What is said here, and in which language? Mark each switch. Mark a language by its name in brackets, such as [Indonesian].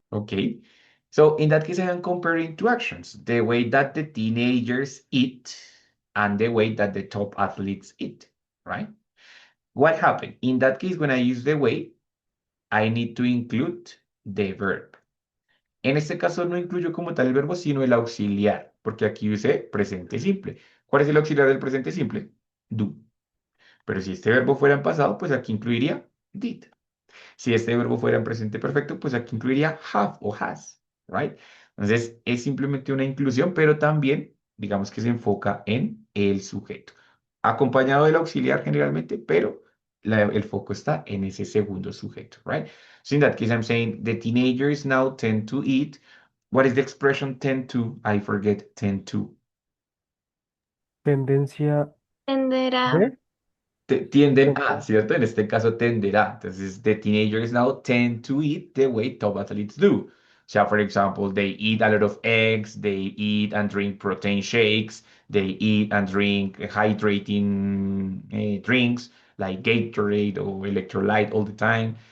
[English] Okay. So in that case, I am comparing two actions, the way that the teenagers eat and the way that the top athletes eat, right? What happened? In that case, when I use the way, I need to include the verb. [Spanish] En este caso no incluyo como tal el verbo, sino el auxiliar, porque aquí usé presente simple. ¿Cuál es el auxiliar del presente simple? Do. Pero si este verbo fuera en pasado, pues aquí incluiría did. Si este verbo fuera en presente perfecto, pues aquí incluiría have o has, right? Entonces, es simplemente una inclusión, pero también, digamos que se enfoca en el sujeto, acompañado del auxiliar generalmente, pero el foco está en ese segundo sujeto, right? [English] So in that case, I'm saying the teenagers now tend to eat. What is the expression tend to? I forget tend to. [Spanish] Tendencia Tender a, de. tienden a, ¿cierto? En este caso tenderá. [English] Entonces, the teenagers now tend to eat the way top athletes do. So, for example, they eat a lot of eggs, they eat and drink protein shakes, they eat and drink hydrating drinks like Gatorade or electrolyte all the time.